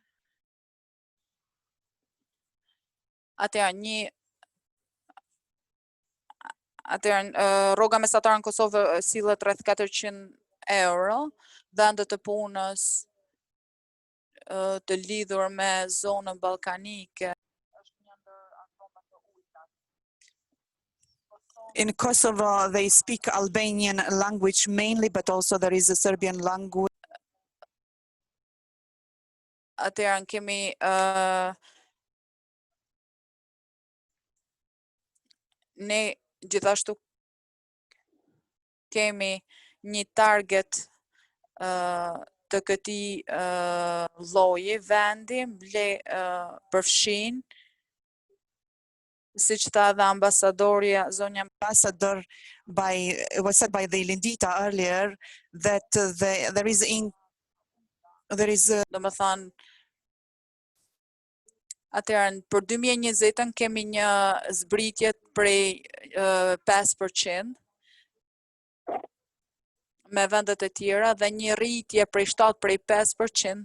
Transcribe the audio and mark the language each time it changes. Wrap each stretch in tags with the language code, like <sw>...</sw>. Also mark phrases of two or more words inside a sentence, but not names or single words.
<sq>rroga mesatare në Kosovë sillet rreth 400 euro, vendet të punës të lidhur me zonën ballkanike.</sq> <en>In Kosovo, they speak Albanian language mainly, but also there is a Serbian language.</en> <sq>Atëherë, kemi ne gjithashtu kemi një target të këtij lloji vendi, përfshin, siç tha dhe ambasadorja, zonja</sq> <en>Ambassador, it was said by the Lindita earlier that there is</en> <sq>domethënë, atëherë për 2020 kemi një zbritje prej 5% me vendet e tjera dhe një rritje prej 5%.</sq>